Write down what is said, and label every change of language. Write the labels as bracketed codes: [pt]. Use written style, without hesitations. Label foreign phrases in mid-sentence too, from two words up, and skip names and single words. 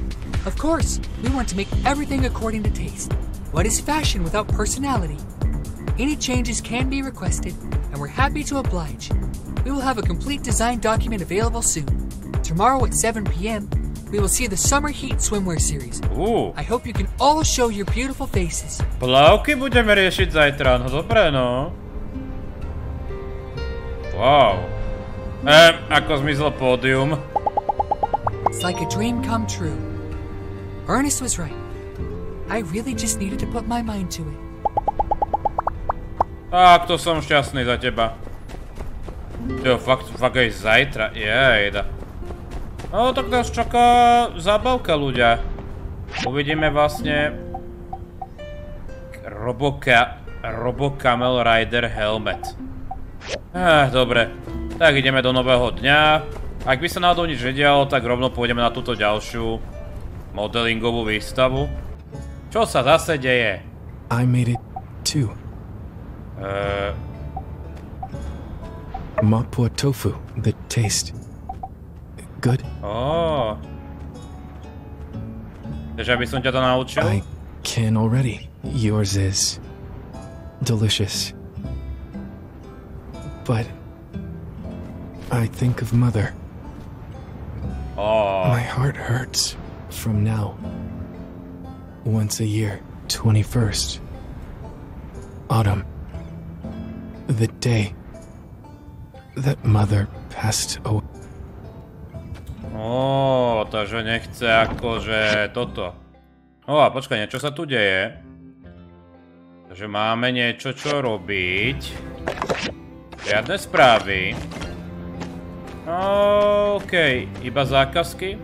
[en] Of course, we want to make everything according to taste. What is fashion without personality? Any changes can be requested, and we're happy to oblige. We will have a complete design document available soon. Tomorrow at 7 p.m., we will see the Summer Heat Swimwear Series. I hope you can all show your beautiful faces. [sk] Plavky budeme riešiť zajtra, no dobre no. Wow. Ako zmizlo pódium. [en] It's like a dream come true. Ernest was right. I really just needed to put my mind to it. [sk] Tak, to som šťastný za teba. Jo, fakt aj zajtra, jejda. No, tak nás čaká zábavka, ľudia. Uvidíme vlastne Robo Camel Rider Helmet. Dobre, tak ideme do nového dňa. Ak by sa náhodou nič nedialo, tak rovno pôjdeme na túto ďalšiu modelingovú výstavu. Čo sa zase deje? [en] I made it too. Mapo tofu, the taste good. [sk] Takže aby som ťa to naučil? [en] I can already. Yours is delicious. But I think of Mother. My heart hurts from now. Once a year, 21st. Autumn. The day that Mother passed away. [sk] Takže nechce akože toto. A počkaj, niečo sa tu deje. Takže máme niečo, čo robiť. Žiadne správy. OK, iba zákazky.